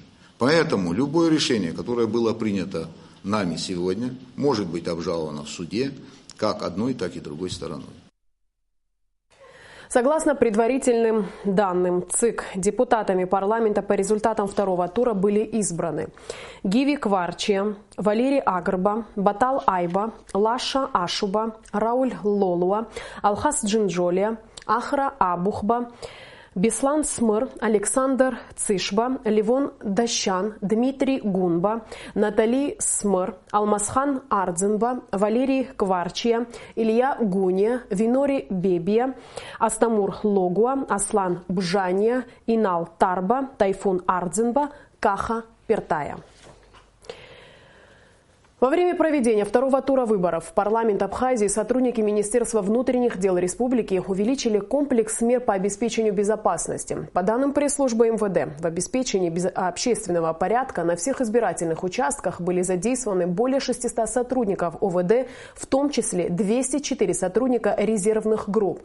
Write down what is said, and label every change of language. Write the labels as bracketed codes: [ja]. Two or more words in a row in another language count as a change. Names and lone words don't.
[ru] Поэтому любое решение, которое было принято нами сегодня, может быть обжаловано в суде как одной, так и другой стороной. Согласно предварительным данным ЦИК, депутатами парламента по результатам второго тура были избраны Гиви Кварчия, Валерий Агрба, Батал Айба, Лаша Ашуба, Рауль Лолуа, Алхас Джинджолия, Ахра Абухба, Беслан Смыр, Александр Цишба, Левон Дащан, Дмитрий Гунба, Натали Смыр, Алмасхан Ардзинба, Валерий Кварчия, Илья Гуния, Винори Бебия, Астамур Логуа, Аслан Бжания, Инал Тарба, Тайфун Ардзинба, Каха Пертая. Во время проведения второго тура выборов в парламент Абхазии сотрудники Министерства внутренних дел республики увеличили комплекс мер по обеспечению безопасности. По данным пресс-службы МВД, в обеспечении общественного порядка на всех избирательных участках были задействованы более 600 сотрудников ОВД, в том числе 204 сотрудника резервных групп.